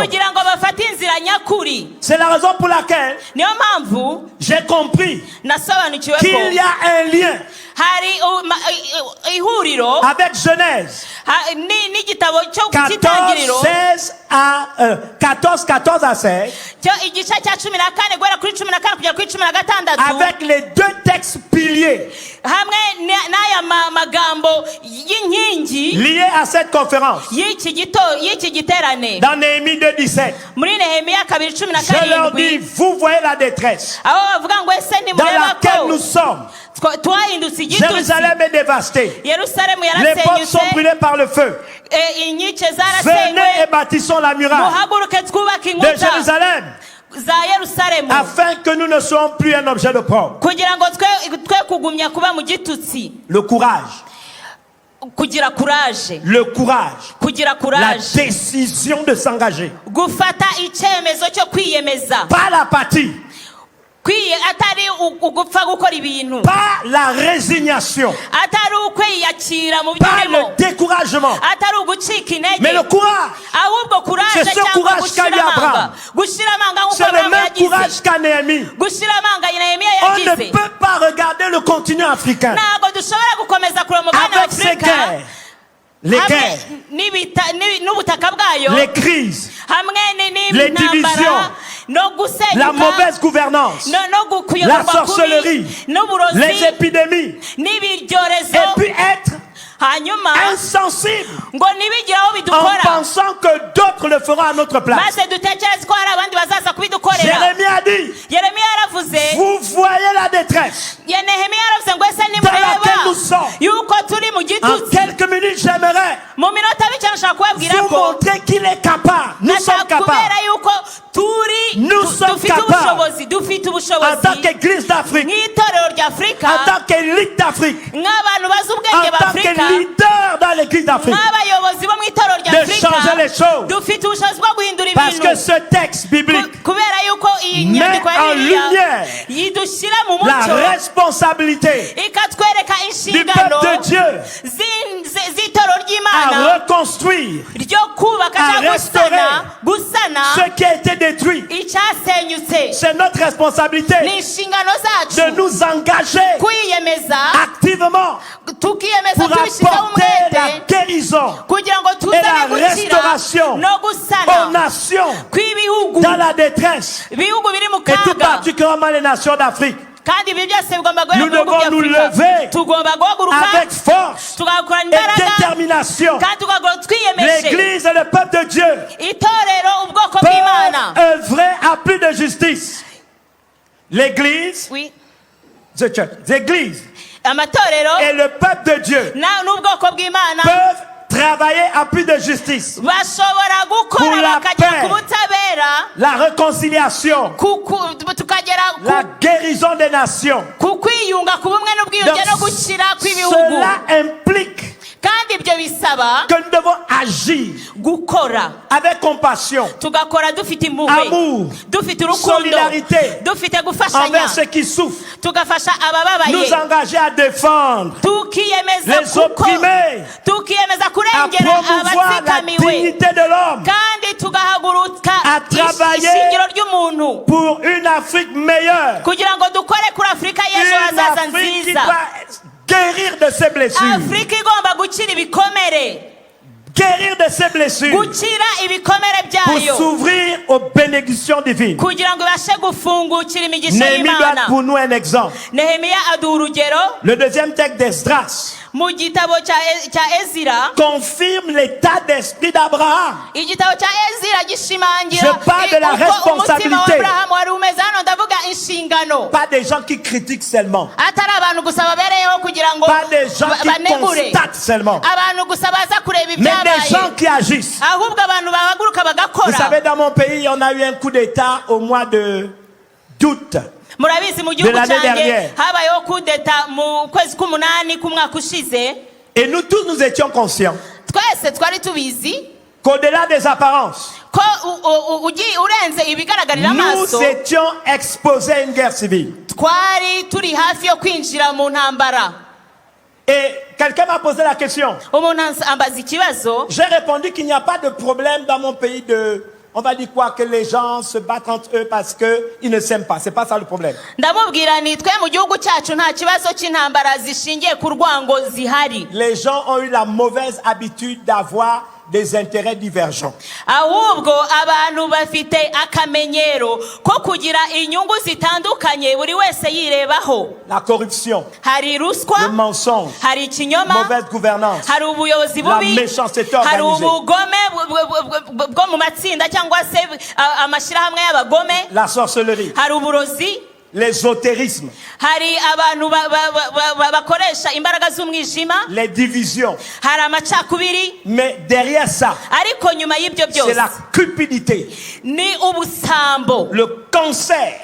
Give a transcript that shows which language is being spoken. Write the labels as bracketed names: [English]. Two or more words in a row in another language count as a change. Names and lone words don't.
[Kinyarwanda] kugira ngo bafate inzira nyakuri. [French] C'est la raison pour laquelle [Kinyarwanda] Niyo mpamvu [French] j'ai compris [Kinyarwanda] nasobanukiwe ko [French] qu'il y a un lien [Kinyarwanda] hari ihuriro [French] avec Genèse [Kinyarwanda] n'igitabo cyo cy'itangiriro [French] 14 à 16 [Kinyarwanda] cyo igice cya 14 guhera kuri 14 kugera kuri 16 [French] avec les deux textes piliers [Kinyarwanda] hamwe n'aya magambo y'inkingi [French] liés à cette conférence. [Kinyarwanda] y'iki giterane [French] Dans Néhémie 2:17, [Kinyarwanda] muri Nehemiya 2:17, [French] je leur dis, vous voyez la détresse [Kinyarwanda] aho bavuga ngo ese [French] dans [Kinyarwanda] nimureba [French] laquelle nous [Kinyarwanda] ko [French] sommes. [Kinyarwanda] twahindutse igitusi, [French] Jérusalem est dévastée. [Kinyarwanda] Yerusalemu [French] Les portes sont [Kinyarwanda] yarasenyutse, [French] brûlées par le feu. [Kinyarwanda] inkike [French] Venez [Kinyarwanda] zarasenywe, [French] et bâtissons la muraille [Kinyarwanda] muhaguruke twubake [French] de [Kinyarwanda] inkuta [French] Jérusalem [Kinyarwanda] za Yerusalemu [French] afin que nous ne soyons plus un objet de d'opprobre. [Kinyarwanda] kugira ngo twe kugumya kuba mu gitutsi. [French] Le courage [Kinyarwanda] kugira courage, [French] le courage, [Kinyarwanda] kugira [French] la courage, décision de s'engager. [Kinyarwanda] gufata icyemezo cyo kwiyemeza, [French] Pas l'apathie, [Kinyarwanda] atari ugupfa gukora ibintu, [French] pas la résignation, [Kinyarwanda] atari ukwiyakira mu [French] pas [Kinyarwanda] byurimo, [French] le découragement, [Kinyarwanda] atari ugucika intege, [French] mais le courage. [Kinyarwanda] ahubwo courage [French] C'est ce [Kinyarwanda] cyangwa [French] courage qu'a eu Abraham. [Kinyarwanda] gushira amanga nk'uko [French] C'est le [Kinyarwanda] Abraham [French] même courage [Kinyarwanda] yagize, [French] qu'a Néhémie. [Kinyarwanda] gushira amanga Nehemiya [French] On ne [Kinyarwanda] yagize. [French] peut pas regarder le continent africain [Kinyarwanda] Ntabwo dushobora gukomeza kureba umugabane wa [French] avec ses [Kinyarwanda] Afurika [French] guerres, les [Kinyarwanda] hamwe [French] guerres, [Kinyarwanda] n'ubutaka bwayo, [French] les crises, [Kinyarwanda] hamwe [French] les [Kinyarwanda] n'intambara [French] divisions, [Kinyarwanda] no [French] la [Kinyarwanda] gusenyuka, [French] mauvaise gouvernance, [Kinyarwanda] no [French] la [Kinyarwanda] kuyoborwa [French] sorcellerie, [Kinyarwanda] kubi n'uburozi [French] les épidémies, [Kinyarwanda] n'ibiryorezo, [French] et puis être [Kinyarwanda] hanyuma [French] insensible [Kinyarwanda] ngo ntibigire aho [French] en [Kinyarwanda] bidukora, [French] pensant que d'autres le feront à notre place. [Kinyarwanda] maze dutekereze ko hari abandi bazaza kubidukorera. [French] Jérémie a dit, [Kinyarwanda] Yeremiya yaravuze, [French] vous voyez la détresse [Kinyarwanda] Nehemiya yaravuze ngo ese [French] dans laquelle nous [Kinyarwanda] nimureba [French] sommes. [Kinyarwanda] yuko turi mu [French] En [Kinyarwanda] gitutsi. [French] quelques minutes, j'aimerais [Kinyarwanda] Mu minota mike nshaka kubabwira [French] vous [Kinyarwanda] ko [French] montrer qu'il est capable. Nous sommes [Kinyarwanda] nashaka [French] capables. [Kinyarwanda] kubera yuko [French] Nous sommes [Kinyarwanda] dufite [French] capables. [Kinyarwanda] dufite [French] En tant [Kinyarwanda] ubushobozi [French] qu'église d'Afrique, [Kinyarwanda] nk'itorero ry'Afurika, [French] en tant qu'élite d'Afrique, [Kinyarwanda] nk'abantu bazi [French] en [Kinyarwanda] ubwenge [French] tant que [Kinyarwanda] b'Afurika, [French] leader dans l'église d'Afrique, [Kinyarwanda] nk'abayobozi bo mu itorero [French] de changer les [Kinyarwanda] ry'Afurika, [French] choses. [Kinyarwanda] dufite ubushobozi bwo guhindura [French] Parce que [Kinyarwanda] ibintu. [French] ce texte biblique [Kinyarwanda] Kubera yuko iyi [French] met [Kinyarwanda] nyandiko ya [French] en [Kinyarwanda] Bibiliya [French] lumière [Kinyarwanda] yidushyira mu [French] la [Kinyarwanda] mucyo, [French] responsabilité [Kinyarwanda] ikatwereka [French] du [Kinyarwanda] inshingano [French] peuple de Dieu [Kinyarwanda] z'itorero ry'Imana [French] à reconstruire, [Kinyarwanda] ryo kubaka [French] à [Kinyarwanda] cyangwa [French] restaurer [Kinyarwanda] gusana [French] ce qui a été détruit. [Kinyarwanda] icyasenyutse. [French] C'est notre responsabilité [Kinyarwanda] Ni inshingano [French] de [Kinyarwanda] zacu [French] nous engager [Kinyarwanda] kwiyemeza, [French] activement [Kinyarwanda] tukiyemeza [French] pour [Kinyarwanda] tubishyizeho [French] apporter la [Kinyarwanda] umwete [French] guérison [Kinyarwanda] kugira ngo [French] et [Kinyarwanda] tuzane [French] la [Kinyarwanda] gukira [French] restauration [Kinyarwanda] no [French] aux [Kinyarwanda] gusana [French] nations [Kinyarwanda] kw'ibihugu, [French] dans la détresse, [Kinyarwanda] ibihugu biri mu [French] et tout [Kinyarwanda] kaga, [French] particulièrement les nations d'Afrique. [Kinyarwanda] kandi ibi byose bigomba guhera [French] Nous [Kinyarwanda] mu bihugu [French] devons nous [Kinyarwanda] by'Afurika. [French] lever [Kinyarwanda] Tugomba guhaguruka [French] avec force [Kinyarwanda] tugakorana [French] et [Kinyarwanda] imbaraga [French] détermination. [Kinyarwanda] kandi tugahaguruka twiyemeje. [French] L'Église et le peuple de Dieu [Kinyarwanda] Itorero ubwoko bw'Imana, [French] peuvent œuvrer à plus de justice. L'Église, Oui. [English] the church, [French] l'Église [Kinyarwanda] amatorero [French] et le peuple de Dieu [Kinyarwanda] n'ubwoko bw'Imana [French] peuvent travailler à plus de justice, [Kinyarwanda] bashobora [French] Pour [Kinyarwanda] gukora [French] la [Kinyarwanda] bakagera [French] paix. [Kinyarwanda] ku butabera, [French] la réconciliation, [Kinyarwanda] tukagera [French] la guérison des nations. [Kinyarwanda] ku kwiyunga ku bumwe n'ubwiyunge [French] Donc, [Kinyarwanda] no gukira kw'ibihugu, [French] cela implique [Kinyarwanda] kandi ibyo bisaba [French] que nous devons agir [Kinyarwanda] gukora, [French] avec compassion [Kinyarwanda] tugakora dufite impuhwe, [French] Amour. [Kinyarwanda] dufite urukundo, [French] Solidarité. [Kinyarwanda] dufite gufashanya, [French] envers ceux qui souffrent, [Kinyarwanda] tugafasha [French] nous [Kinyarwanda] abababaye, [French] engager à défendre, [Kinyarwanda] tukiyemeza [French] les opprimés, [Kinyarwanda] tukiyemeza [French] à [Kinyarwanda] kurengera [French] promouvoir la [Kinyarwanda] abatsikamiwe, [French] dignité de l'homme [Kinyarwanda] kandi tugahaguruka [French] À travailler [Kinyarwanda] ishingiro ry'umuntu [French] pour une Afrique meilleure, [Kinyarwanda] kugira ngo dukore kuri Afurika y'ejo [French] une [Kinyarwanda] hazaza [French] Afrique qui [Kinyarwanda] nziza, [French] va guérir de ses blessures, [Kinyarwanda] Afurika igomba gukira ibikomere, [French] guérir de ses blessures [Kinyarwanda] gukira ibikomere [French] pour [Kinyarwanda] byayo, [French] s'ouvrir aux bénédictions divines. [Kinyarwanda] kugira ngo ibashe gufungukira imigisha [French] Néhémie doit [Kinyarwanda] y'Imana. [French] être pour nous un exemple. [Kinyarwanda] Nehemiya aduha urugero [French] Le deuxième texte d'Esdras [Kinyarwanda] mu gitabo cya Ezira. [French] confirme l'état d'esprit d'Abraham. [Kinyarwanda] Igitabo cya Ezira gishimangira [French] Je parle de la [Kinyarwanda] uko umutima wa [French] responsabilité. [Kinyarwanda] Aburahamu wari umeze. Hano ndavuga inshingano, [French] Pas des gens qui critiquent seulement, [Kinyarwanda] atari abantu gusa babereyeho kugira ngo [French] pas des gens qui [Kinyarwanda] banegure, [French] constatent seulement, [Kinyarwanda] abantu gusa baza kureba [French] mais des [Kinyarwanda] ibyabaye, [French] gens qui agissent. [Kinyarwanda] ahubwo abantu bahaguruka [French] Vous [Kinyarwanda] bagakora. [French] savez, dans mon pays, on a eu un coup d'État au mois d'août. [Kinyarwanda] Murabizi mu gihugu [French] l'année [Kinyarwanda] cyanjye [French] dernière. [Kinyarwanda] habayeho kudeta mu kwezi k'umunani k'umwaka ushize. [French] Et nous tous, nous étions conscients [Kinyarwanda] Twese twari tubizi [French] qu'au-delà des apparences, [Kinyarwanda] ko urenze ibigaragarira [French] nous [Kinyarwanda] amaso, [French] étions exposés à une guerre civile. [Kinyarwanda] twari turi hafi yo kwinjira mu ntambara. [French] Et quelqu'un m'a posé la question. [Kinyarwanda] Umuntu ambaza ikibazo, [French] J'ai répondu qu'il n'y a pas de problème dans mon pays de... On va dire quoi? Que les gens se battent entre eux parce qu'ils ne s'aiment pas. C'est pas ça le problème. [Kinyarwanda] ndamubwira nti twe mu gihugu cyacu nta kibazo cy'intambara zishingiye ku rwango zihari, [French] Les gens ont eu la mauvaise habitude d'avoir des intérêts divergents. [Kinyarwanda] ahubwo abantu bafite akamenyero ko kugira inyungu zitandukanye buri wese yirebaho. [French] La corruption, [Kinyarwanda] Hari ruswa, [French] le mensonge, [Kinyarwanda] hari ikinyoma, [French] mauvaise gouvernance, [Kinyarwanda] hari ubuyobozi [French] la [Kinyarwanda] bubi, [French] méchanceté [Kinyarwanda] hari [French] organisée, [Kinyarwanda] ubugome bwo mu matsinda cyangwa se amashyirahamwe y'abagome, [French] la sorcellerie, [Kinyarwanda] hari uburozi, [French] l'ésotérisme, [Kinyarwanda] hari abantu bakoresha imbaraga z'umwijima, [French] les divisions. [Kinyarwanda] hari amacakubiri, [French] Mais derrière ça, [Kinyarwanda] ariko nyuma y'ibyo [French] c'est [Kinyarwanda] byose [French] la cupidité, [Kinyarwanda] ni ubusambo, [French] le cancer